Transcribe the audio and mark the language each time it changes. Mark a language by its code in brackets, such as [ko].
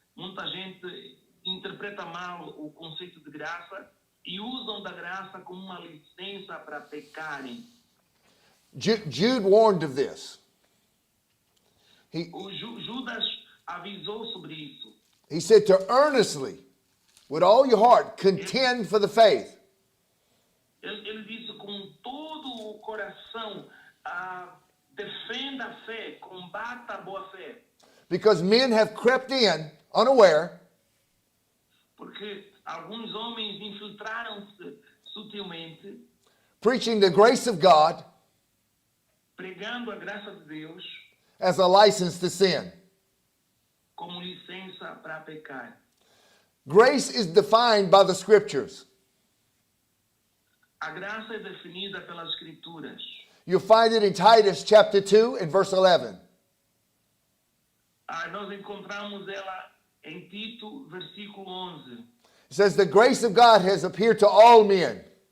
[pt] Muita gente interpreta mal o conceito de graça e usam da graça como uma licença para pecarem. [en] Jude warned of this. [pt] O Judas avisou sobre isso. [en] He said to earnestly, with all your heart, contend for the faith. [pt] Ele disse com todo o coração, defenda a fé, combata a boa fé. [en] Because men have crept in, unaware, [pt] Porque alguns homens infiltraram-se sutilmente, [en] preaching the grace of God [pt] pregando a graça de Deus [en] as a license to sin. [pt] como licença para pecar. [en] Grace is defined by the scriptures. [pt] A graça é definida pelas Escrituras. [en] You'll find it in Titus chapter 2 and verse 11. [pt] Nós encontramos ela em Tito, versículo 11. [en] It says, the grace of God has appeared to all men.